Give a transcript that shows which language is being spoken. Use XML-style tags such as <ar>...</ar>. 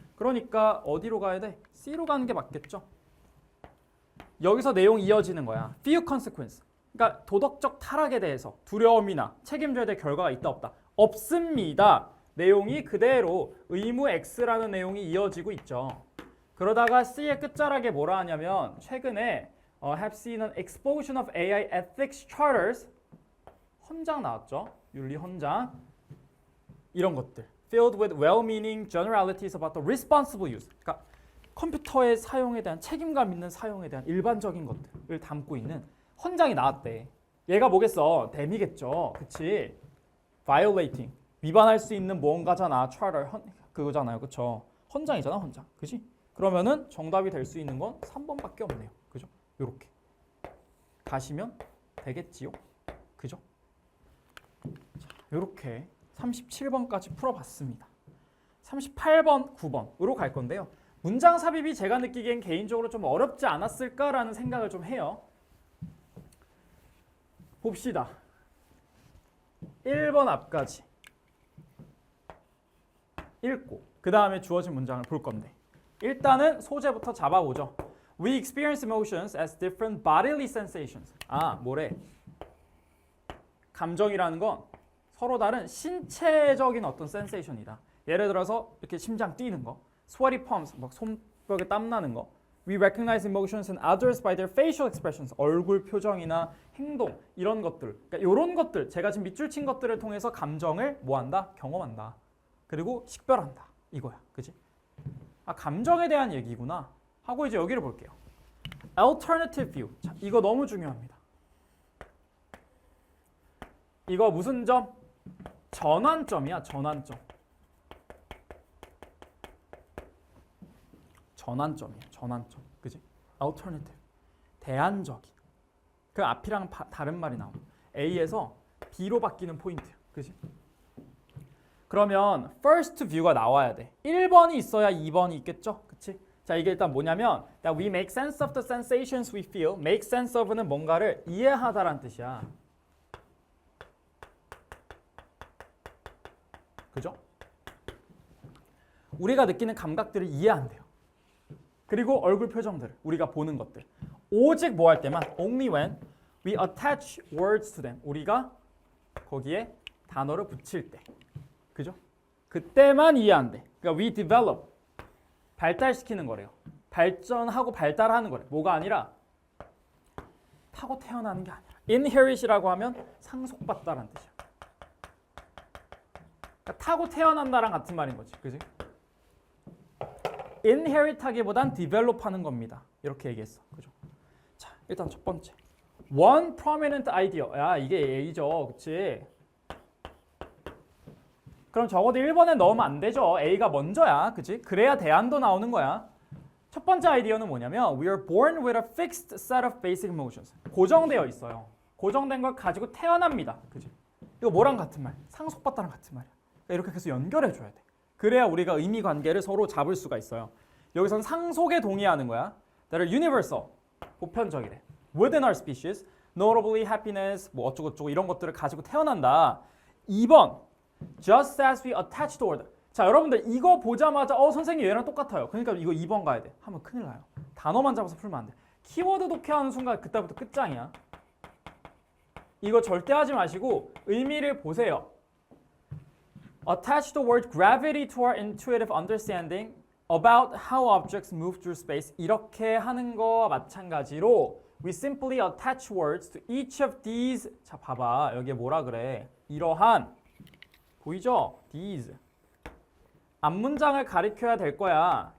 <ko>그러니까 어디로 가야 돼? C로 가는 게 맞겠죠? 여기서 내용 이어지는 거야.</ko> <en>Few consequence.</en> <ko>그러니까 도덕적 타락에 대해서 두려움이나 책임져야 될 결과가 있다 없다? 없습니다. 내용이 그대로 의무 X라는 내용이 이어지고 있죠. 그러다가 C의 끝자락에 뭐라 하냐면 최근에</ko> <en>have seen an explosion of AI ethics charters</en> <ko>헌장 나왔죠. 윤리 헌장. 이런 것들.</ko> <en>Filled with well-meaning generalities about the responsible use.</en> <ko>그러니까 컴퓨터의 사용에 대한 책임감 있는 사용에 대한 일반적인 것들을 담고 있는 헌장이 나왔대. 얘가 뭐겠어? 댐이겠죠. 그치? violating. 위반할 수 있는 무언가잖아. charter. 그거잖아요. 그쵸? 헌장이잖아. 헌장. 그치? 그러면은 정답이 될 수 있는 건 3번밖에 없네요. 그죠? 요렇게. 가시면 되겠지요. 그죠? 자, 요렇게 37번까지 풀어봤습니다. 38번, 9번으로 갈 건데요. 문장 삽입이 제가 느끼기엔 개인적으로 좀 어렵지 않았을까라는 생각을 좀 해요. 봅시다. 1번 앞까지 읽고 그 다음에 주어진 문장을 볼 건데 일단은 소재부터 잡아보죠.</ko> <en>We experience emotions as different bodily sensations.</en> <ko>아, 뭐래? 감정이라는 건 서로 다른 신체적인 어떤 센세이션이다. 예를 들어서 이렇게 심장 뛰는 거,</ko> <en>sweaty palms,</en> <ko>막 손뼉에 땀 나는 거.</ko> <en>We recognize emotions in others by their facial expressions.</en> <ko>얼굴 표정이나 행동 이런 것들. 그러니까 이런 것들, 제가 지금 밑줄 친 것들을 통해서 감정을 뭐한다? 경험한다. 그리고 식별한다. 이거야, 그지? 아, 감정에 대한 얘기구나. 하고 이제 여기를 볼게요.</ko> <en>Alternative view.</en> <ko>자, 이거 너무 중요합니다. 이거 무슨 점? 전환점이야, 전환점. 전환점이야, 전환점. 그지? Alternative. 대안적인. 그 앞이랑 다른 말이 나와. A에서 B로 바뀌는 포인트야. 그지? 그러면 first view가 나와야 돼. 1번이 있어야 2번이 있겠죠? 그치?</ko> <en>자, 이게 일단 뭐냐면 that we make sense of the sensations we feel.</en> <ko>make sense of는 뭔가를 이해하다라는 뜻이야. 그죠? 우리가 느끼는 감각들을 이해한대요. 그리고 얼굴 표정들, 우리가 보는 것들.</ko> <en>오직 뭐 할 때만 only when we attach words to them.</en> <ko>우리가 거기에 단어를 붙일 때. 그죠? 그때만 이해한대.</ko> <en>그러니까 we develop.</en> <ko>발달시키는 거래요. 발전하고 발달하는 거래. 뭐가 아니라 타고 태어나는 게 아니라. inherit이라고 하면 상속받다라는 뜻이야. 그러니까 타고 태어난다랑 같은 말인 거지. 그지? inherit 하기보단 develop 하는 겁니다. 이렇게 얘기했어. 그죠? 자, 일단 첫 번째.</ko> <en>one prominent idea.</en> <ko>야, 이게 A죠. 그치? 그럼 적어도 1번에 넣으면 안 되죠. A가 먼저야. 그치? 그래야 대안도 나오는 거야. 첫 번째 아이디어는 뭐냐면</ko> <en>We are born with a fixed set of basic emotions.</en> <ko>고정되어 있어요. 고정된 걸 가지고 태어납니다. 그치? 이거 뭐랑 같은 말? 상속받다랑 같은 말이야. 그러니까 이렇게 계속 연결해줘야 돼. 그래야 우리가 의미 관계를 서로 잡을 수가 있어요. 여기선 상속에 동의하는 거야.</ko> <en>That are universal.</en> <ko>보편적이래.</ko> <en>Within our species. Notably happiness.</en> <ko>뭐 어쩌고저쩌고 이런 것들을 가지고 태어난다. 2번.</ko> <en>Just as we attach to order.</en> <ko>자, 여러분들 이거 보자마자 선생님 얘랑 똑같아요. 그러니까 이거 2번 가야 돼. 하면 큰일 나요. 단어만 잡아서 풀면 안 돼. 키워드 독해하는 순간 그때부터 끝장이야. 이거 절대 하지 마시고 의미를 보세요.</ko> <en>Attach the word gravity to our intuitive understanding about how objects move through space.</en> <ko>이렇게 하는 거와 마찬가지로</ko> <en>we simply attach words to each of these.</en> <ko>자, 봐봐. 여기에 뭐라 그래? 이러한 보이죠? these. 앞문장을 가리켜야 될 거야.</ko>